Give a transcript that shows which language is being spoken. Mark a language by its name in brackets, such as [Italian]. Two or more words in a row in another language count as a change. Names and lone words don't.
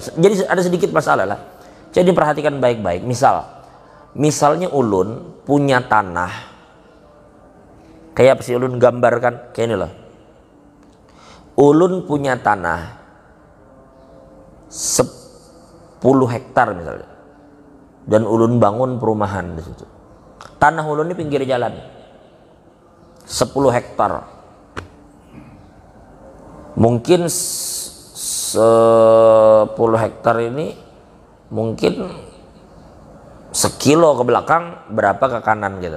[Banjar] Jadi ada sedikit masalah lah. Jadi perhatikan baik-baik. Misalnya ulun punya tanah, kayak apa sih ulun gambarkan? Kayak ini loh. Ulun punya tanah 10 hektar misalnya, dan ulun bangun perumahan di situ. Tanah ulun ini pinggir jalan, 10 hektar. Mungkin 10 hektar ini mungkin sekilo ke belakang, berapa ke kanan gitu.